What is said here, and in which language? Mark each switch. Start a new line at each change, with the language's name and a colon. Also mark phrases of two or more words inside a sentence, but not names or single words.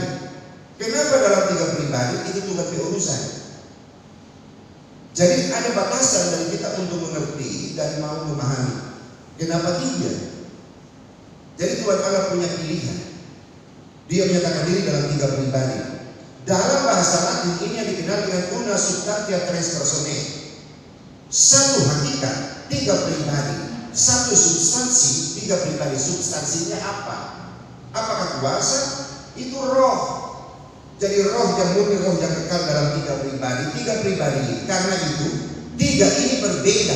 Indonesian: Kenapa dalam 3 pribadi? Itu Tuhan berurusan. Jadi ada batasan dari kita untuk mengerti dan mau memahami. Kenapa 3? Jadi Tuhan Allah punya pilihan. Dia menyatakan diri dalam 3 pribadi. Dalam bahasa Latin ini yang dikenal dengan
Latin: una substantia tres personae.
Indonesian: Satu hakikat, 3 pribadi. Satu substansi, 3 pribadi. Substansinya apa? Apakah kuasa? Itu roh. Jadi roh yang murni, roh yang kekal dalam 3 pribadi. 3 pribadi ini. Karena itu 3 ini berbeda.